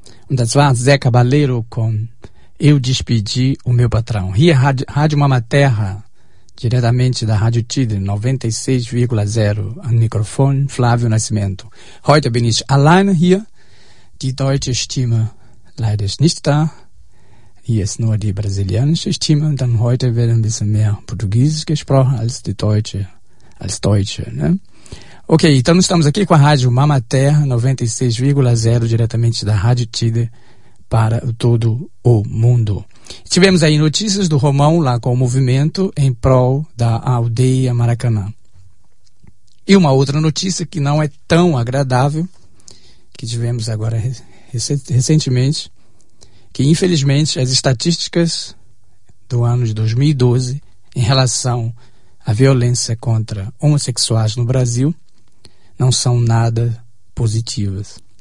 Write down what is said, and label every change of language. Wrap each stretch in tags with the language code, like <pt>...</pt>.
<pt>Das lá, Zé Cabaleiro com Eu Despedi o Meu Patrão. Ria Rádio Mama Terra, diretamente da Rádio Tidre, 96,0. Ao microfone, Flávio Nascimento.</pt> <de>Heute bin ich allein hier, die deutsche Stimme leider nicht da. Hier ist nur die brasilianische Stimme. Dann heute wird ein bisschen mehr Portugiesisch gesprochen als die Deutsche, als Deutsche, ne?</de> <pt>Ok, então estamos aqui com a Rádio Mama Terra, 96,0, diretamente da Rádio Tider, para todo o mundo. Tivemos aí notícias do Romão, lá com o movimento em prol da aldeia Maracanã. E uma outra notícia que não é tão agradável, que tivemos agora recentemente, que infelizmente as estatísticas do ano de 2012, em relação à violência contra homossexuais no Brasil, não são nada positivas.</pt>